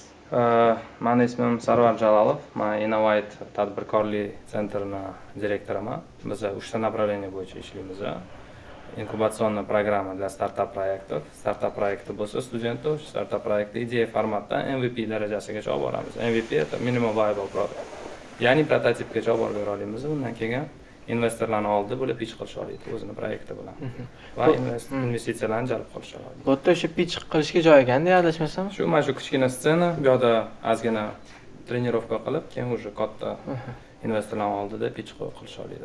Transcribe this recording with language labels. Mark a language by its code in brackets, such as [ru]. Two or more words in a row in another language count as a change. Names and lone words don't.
[uz] Meni ismim Sarvar Jalolov. Men Innovate tadbirkorlik sentrining direktoriman. Biz 3 ta направление bo'yicha ishlaymiz. [ru] Инкубационный программа для startup проектов. [uz] Startup proyekti bo'lsa, studentlar startup proyektni ideya formatdan MVP darajasigacha olib boramiz. [en] MVP это minimum viable product. [uz] Ya'ni prototipgacha olib borib olamiz. Undan keyin investorlarni oldi, bular pitch qilish oladi o'zining proyekti bilan. Va investitsiyalarni jalb qilish oladi. Bu yerda o'sha pitch qilishga joy ekanda, adashmasam. Mana shu kichkina scena, bu yerda ozgina trenirovka qilib, keyin уже katta investorlarni oldida pitch qilish oladi.